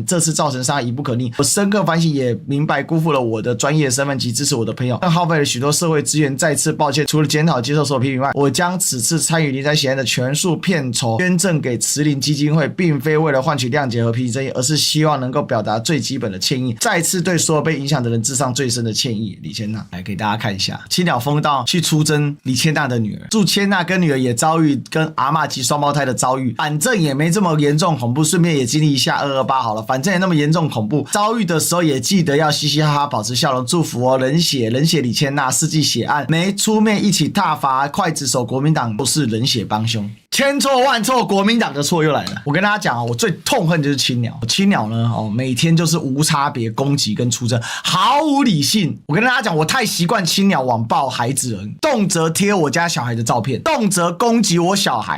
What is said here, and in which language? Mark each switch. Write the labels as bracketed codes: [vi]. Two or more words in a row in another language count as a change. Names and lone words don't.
[zh] 這次造成傷害已不可逆，我深刻反省，也明白辜負了我的專業身份及支持我的朋友，更耗費了許多社會資源。再次抱歉，除了檢討接受所有批評外，我將此次參與林宅血案的全數片酬捐贈給慈林基金會，並非為了換取諒解和批評爭議，而是希望能夠表達最基本的歉意，再次對所有被影響的人致上最深的歉意。李千娜來給大家看一下，青鳥風道去出征李千娜的女兒，祝千娜跟女兒也遭遇跟阿嬷及雙胞胎的遭遇，反正也沒這麼嚴重恐怖，順便也經歷一下228好了，反正也那麼嚴重恐怖，遭遇的時候也記得要嘻嘻哈哈，保持笑容，祝福冷血李千娜世紀血案沒出面一起撻伐刽子手國民黨，都是冷血幫兇。千錯萬錯，國民黨的錯又來了。我跟大家講我最痛恨就是青鳥。青鳥呢，每天就是無差別攻擊跟出征，毫無理性。我跟大家講，我太習慣青鳥網暴孩子了，動輒貼我家小孩的照片，動輒攻擊我小孩。